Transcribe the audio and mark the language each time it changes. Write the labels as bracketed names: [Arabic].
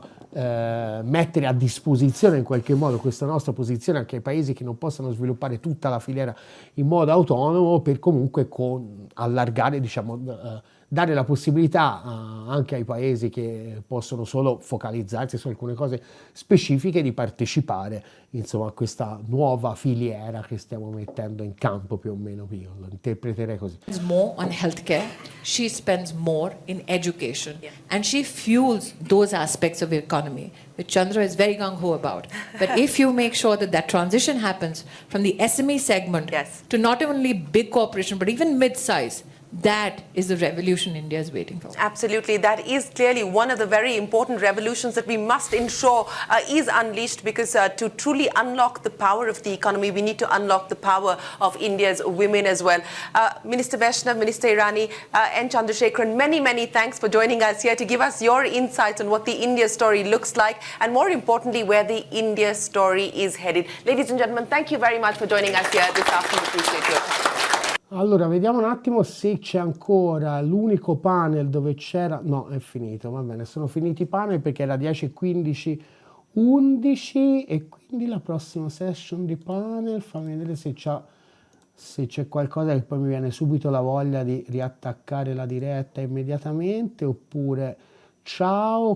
[Italian] mettere a disposizione in qualche modo questa nostra posizione anche ai paesi che non possono sviluppare tutta la filiera in modo autonomo, per comunque allargare, diciamo, dare la possibilità anche ai paesi che possono solo focalizzarsi su alcune cose specifiche di partecipare insomma a questa nuova filiera che stiamo mettendo in campo, più o meno. Io lo interpreterei così. [English] More on healthcare, she spends more in education, and she fuels those aspects of the economy which Chandra is very gung-ho about. But if you make sure that that transition happens from the SME segment to not only big corporation but even mid-size, that is the revolution India is waiting for. Absolutely. That is clearly one of the very important revolutions that we must ensure is unleashed, because to truly unlock the power of the economy, we need to unlock the power of India's women as well. Minister Vaishnav, Minister Irani, and Chandrasekharan, many, many thanks for joining us here to give us your insights on what the India story looks like, and more importantly, where the India story is headed. Ladies and gentlemen, thank you very much for joining us here this afternoon. Appreciate your time. [Italian] Allora, vediamo un attimo se c'è ancora l'unico panel dove c'era... No, è finito, va bene, sono finiti i panel perché era 10, 15, 11, e quindi la prossima session di panel, fammi vedere se c'è qualcosa, che poi mi viene subito la voglia di riattaccare la diretta immediatamente, oppure ciao.